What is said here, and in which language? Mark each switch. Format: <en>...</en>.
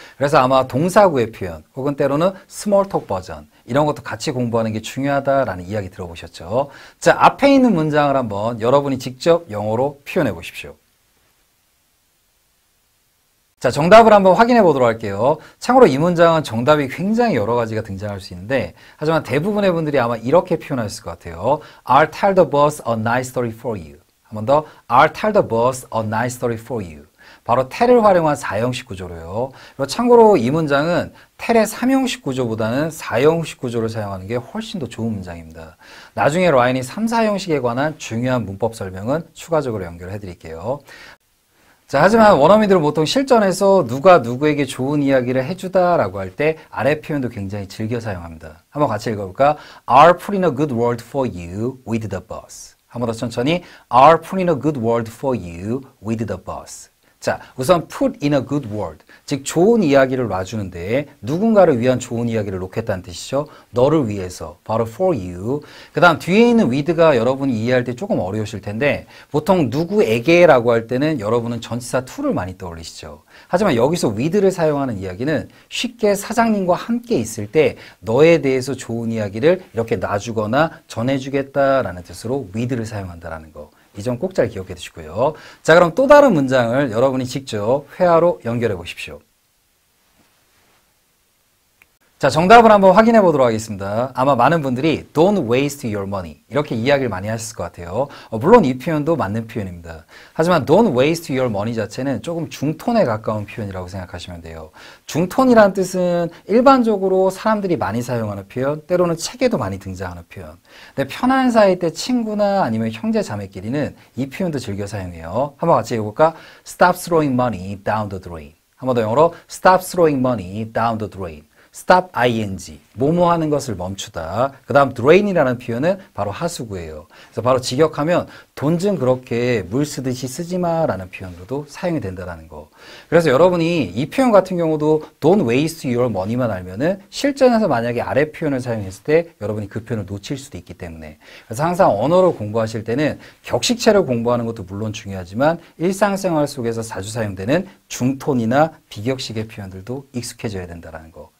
<ko>그래서 아마 동사구의 표현, 혹은 때로는 스몰톡 버전, 이런 것도 같이 공부하는 게 중요하다라는 이야기 들어보셨죠? 자, 앞에 있는 문장을 한번 여러분이 직접 영어로 표현해 보십시오. 자, 정답을 한번 확인해 보도록 할게요. 참고로 이 문장은 정답이 굉장히 여러 가지가 등장할 수 있는데, 하지만 대부분의 분들이 아마 이렇게 표현하셨을 것 같아요.</ko> <en>I'll tell the boss a nice story for you.</en> <ko>한 번 더,</ko> <en>I'll tell the boss a nice story for you.</en> <ko>바로 tell을 활용한 4형식 구조로요. 그리고 참고로 이 문장은 tell의 3형식 구조보다는 4형식 구조를 사용하는 게 훨씬 더 좋은 문장입니다. 나중에 라인이 3, 4형식에 관한 중요한 문법 설명은 추가적으로 연결해 드릴게요. 자, 하지만 원어민들은 보통 실전에서 누가 누구에게 좋은 이야기를 해주다라고 할 때 아래 표현도 굉장히 즐겨 사용합니다. 한번 같이 읽어볼까?</ko> <en>I'll put in a good word for you with the boss.</en> <ko>한 번 더 천천히.</ko> <en>I'll put in a good word for you with the boss.</en> <ko>자, 우선</ko> <en>put in a good word,</en> <ko>즉 좋은 이야기를 놔주는데 누군가를 위한 좋은 이야기를 놓겠다는 뜻이죠. 너를 위해서, 바로 for you. 그 다음 뒤에 있는 with가 여러분이 이해할 때 조금 어려우실 텐데 보통 누구에게 라고 할 때는 여러분은 전치사 to를 많이 떠올리시죠. 하지만 여기서 with를 사용하는 이야기는 쉽게 사장님과 함께 있을 때 너에 대해서 좋은 이야기를 이렇게 놔주거나 전해주겠다라는 뜻으로 with를 사용한다라는 거. 이 점 꼭 잘 기억해 두시고요. 자, 그럼 또 다른 문장을 여러분이 직접 회화로 연결해 보십시오. 자, 정답을 한번 확인해 보도록 하겠습니다. 아마 많은 분들이</ko> <en>don't waste your money</en> <ko>이렇게 이야기를 많이 하셨을 것 같아요. 물론 이 표현도 맞는 표현입니다. 하지만</ko> <en>don't waste your money</en> <ko>자체는 조금 중톤에 가까운 표현이라고 생각하시면 돼요. 중톤이라는 뜻은 일반적으로 사람들이 많이 사용하는 표현, 때로는 책에도 많이 등장하는 표현. 근데 편한 사이 때 친구나 아니면 형제 자매끼리는 이 표현도 즐겨 사용해요. 한번 같이 읽어볼까?</ko> <en>Stop throwing money down the drain.</en> <ko>한 번 더 영어로</ko> <en>Stop throwing money down the drain.</en> <ko>stop ing, 뭐뭐 하는 것을 멈추다. 그 다음 drain이라는 표현은 바로 하수구예요. 그래서 바로 직역하면 돈 좀 그렇게 물 쓰듯이 쓰지 마라는 표현으로도 사용이 된다는 거. 그래서 여러분이 이 표현 같은 경우도</ko> <en>don't waste your money</en> <ko>만 알면은 실전에서 만약에 아래 표현을 사용했을 때 여러분이 그 표현을 놓칠 수도 있기 때문에, 그래서 항상 언어를 공부하실 때는 격식체를 공부하는 것도 물론 중요하지만 일상생활 속에서 자주 사용되는 중톤이나 비격식의 표현들도 익숙해져야 된다는 거.</ko>